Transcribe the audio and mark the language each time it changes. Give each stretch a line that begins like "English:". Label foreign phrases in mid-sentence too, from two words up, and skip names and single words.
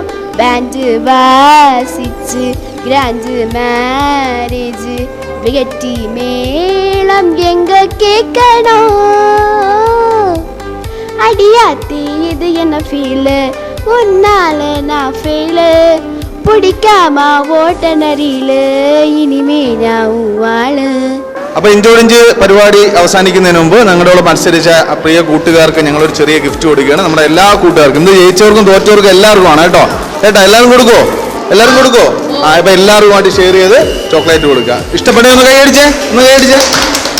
Tamil: பேண்டு வாசிச்சு கிராண்டு மேரேஜ், வெட்டி மேளம் எங்க கேட்கணும். அடியாத்தி இது என்ன ஃபீலு, உன்னால நான் ஃபெயிலு.
Malayalam: பிடிக்காம ஓட்டனரிலு ഇനിമേ ഞാൻ വാള്. അപ്പൊ ഇഞ്ചോടിഞ്ച് പരിപാടി അവസാനിക്കുന്നതിന് മുമ്പ് ഞങ്ങളോട് മത്സരിച്ച പ്രിയ കൂട്ടുകാർക്ക് ഞങ്ങളൊരു ചെറിയ ഗിഫ്റ്റ് കൊടുക്കുകയാണ്. നമ്മുടെ എല്ലാ കൂട്ടുകാർക്കും, ഇന്ന് ജയിച്ചവർക്കും തോറ്റവർക്കും എല്ലാവർക്കും ആണ് കേട്ടോ. എല്ലാവരും കൊടുക്കോ? എല്ലാവരും കൊടുക്കോ? ഇപ്പൊ എല്ലാവർക്കുമായിട്ട് ഷെയർ ചെയ്ത് ചോക്ലേറ്റ് കൊടുക്കുക. ഇഷ്ടപ്പെട്ടേ ഒന്ന് കൈയടിച്ചേ, ഒന്ന് കൈയടിച്ചേ.